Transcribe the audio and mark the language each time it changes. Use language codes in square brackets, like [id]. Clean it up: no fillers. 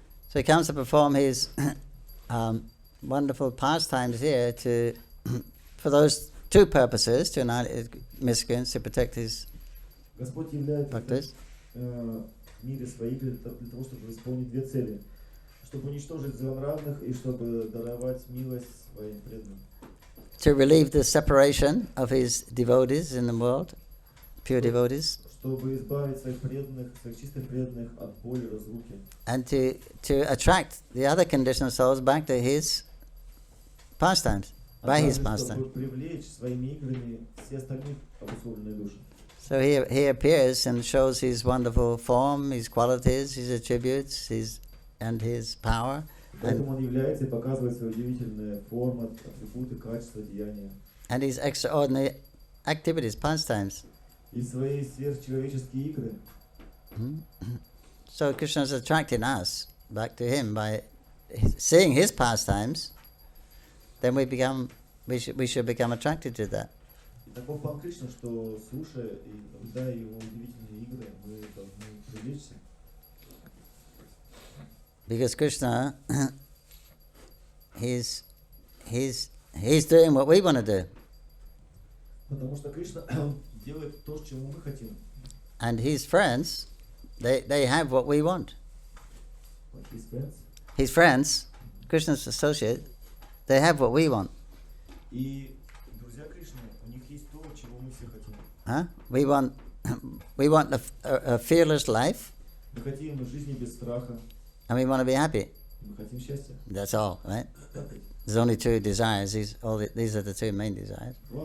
[en] So he comes to perform his wonderful pastimes here for those two purposes, to annihilate miscreants, to protect his bhaktas. [ru] Мире свои игры для того, чтобы исполнить две цели. Чтобы уничтожить злонравных и чтобы даровать милость своим преданным. [en] To relieve the separation of his devotees in the world, pure devotees. [ru] Чтобы избавить своих преданных, своих чистых преданных от боли, разлуки. [en] And to attract the other conditioned souls back to his pastimes, by his pastimes. [ru] Чтобы привлечь своими играми все остальных обусловленные души. [en] So he appears and shows his wonderful form, his qualities, his attributes, and his power. [ru] Поэтому он является и показывает свои удивительные формы, атрибуты, качества, деяния. [en] And his extraordinary activities, pastimes. [ru] И свои сверхчеловеческие игры. [en] So Krishna is attracting us back to him by seeing his pastimes. Then we should become attracted to that. [ru] Таков план Кришны, что слушая и наблюдая его удивительные игры, мы должны привлечься. [en] Because Krishna, he's doing what we want to do. [ru] Потому что Кришна делает то, чему мы хотим. [en] And his friends, they have what we want. Like his friends? His friends, Krishna's associates, they have what we want. [ru] И друзья Кришны, у них есть то, чего мы все хотим. [en] Huh? We want a fearless life. [ru] Мы хотим жизни без страха. [en] And we want to be happy. [ru] Мы хотим счастья. [en] That's all, right? There's only two desires. These are the two main desires.